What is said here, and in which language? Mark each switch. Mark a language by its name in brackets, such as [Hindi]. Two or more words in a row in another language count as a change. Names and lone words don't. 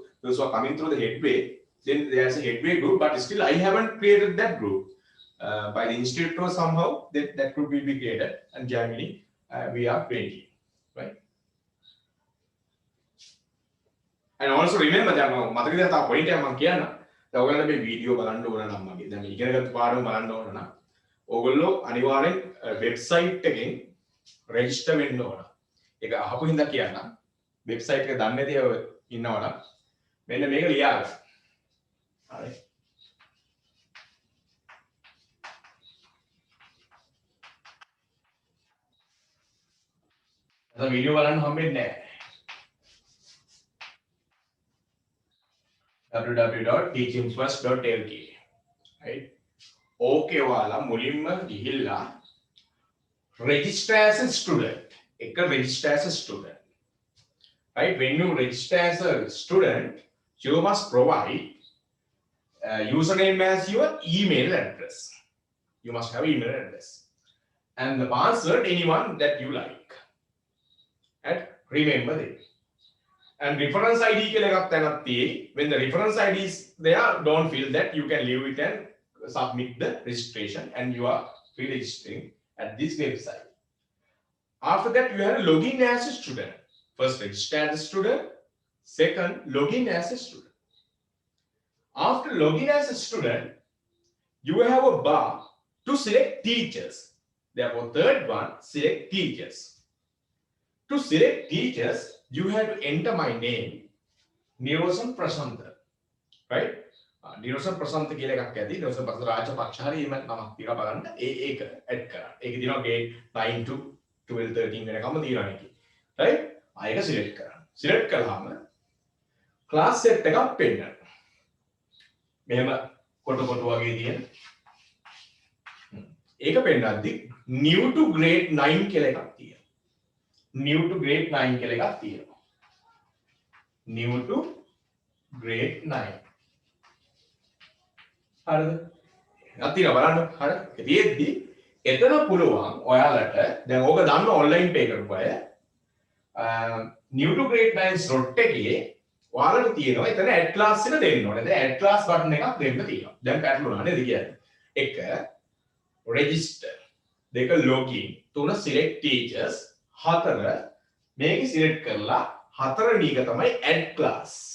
[English] Those who are coming through the Headway, then there's a Headway group, but still I haven't created that group. By the institute or somehow that group will be created and Jaimini we are 20, right? And also remember that [Sinhala] මතකද තා point එක මම කියන්න. දැන් ඔයගොල්ලෝ මේ වීඩියෝ බලන්න ඕන නම් මගේ දැන් මේ ඉගෙනගත්තු පාඩම බලන්න ඕන නම් ඔයගොල්ලෝ අනිවාර්යෙන් වෙබ්සයිට් එකෙන් රෙජිස්ටර් වෙන්න ඕන. ඒක අහපු හින්දා කියන්න. වෙබ්සයිට් එක දන්නේ නැති අය ඉන්නවනම් මෙන්න මේක ලියාගන්න. හරි. අද වීඩියෝ බලන්න හම්බෙන්නේ නැහැ. www.teachingfirst.lk right okay ඔයාලා මුලින්ම ගිහිල්ලා register as a student එක [English] register as a student right when you register as a student you must provide username as your email address you must have email address and the password anyone that you like and remember this. [Sinhala] And [English] reference ID [Sinhala] කියලා එකක් තැනක් තියෙයි. [English] When the reference ID is there, don't feel that you can leave it and submit the registration and you are pre-registering at this website. After that, you have to log in as a student. First, register as a student. Second, log in as a student. After login as a student, you have a bar to select teachers. Therefore, third one, select teachers. To select teachers, you have to enter my name, Nirosan Prasanta, right? [Sinhala] Nirosan Prasanta කියලා එකක් ඇති. Nirosan Prasanta රාජපක්ෂ හරි එහෙම නමක් තියලා බලන්න. ඒක ඇඩ් කරන්න. ඒක දිනවා grade 9 to 12 13 වෙනකම් තියනවා මේකේ. right? ආයෙක select කරන්න. select කළාම [English] class set [Sinhala] එකක් පෙන්නනවා. මෙහෙම කොට වගේ තියෙන. ඒක පෙන්නද්දි [English] new to grade 9 [Sinhala] කියලා එකක් තියෙනවා. [English] new to grade 9 [Sinhala] කියලා එකක් තියෙනවා. [English] new to grade 9. [Sinhala] හරිද? අතින බලන්න. හරි. ඒකෙදී එතන පුළුවන් ඔයාලට දැන් ඕක දන්න ඔන්ලයින් පේ කරපු අය [English] new to grade 9 slot [Sinhala] එකේ ඔයාලට තියෙනවා එතන [English] add class [Sinhala] එක දෙන්න ඕනේ. දැන් [English] add class button [Sinhala] එකක් දෙන්න තියෙනවා. දැන් පැටලුණා නේද කියන්නේ? එක register දෙක login තුන [English] select teachers [Sinhala] හතර මේක සිලෙක්ට් කරලා හතරවෙනි එක තමයි [English] add class.